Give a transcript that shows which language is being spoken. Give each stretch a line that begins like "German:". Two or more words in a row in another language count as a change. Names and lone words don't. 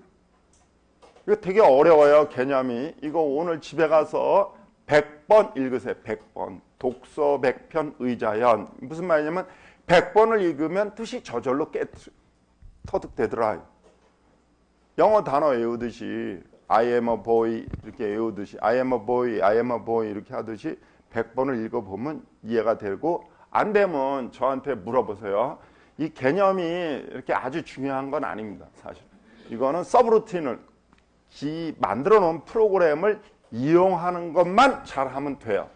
Korean: 이거 되게 어려워요, 개념이. 이거 오늘 집에 가서 100번 읽으세요. 100번. 독서 100편 의자연. 무슨 말이냐면 100번을 읽으면 뜻이 저절로 터득되더라. 영어 단어 외우듯이
English: I am a boy
Korean: 이렇게 외우듯이
English: I am a boy, I am a boy
Korean: 이렇게 하듯이 100번을 읽어보면 이해가 되고 안 되면 저한테 물어보세요. 이 개념이 이렇게 아주 중요한 건 아닙니다. 사실. 이거는 서브루틴을 만들어 놓은 프로그램을 이용하는 것만 잘하면 돼요.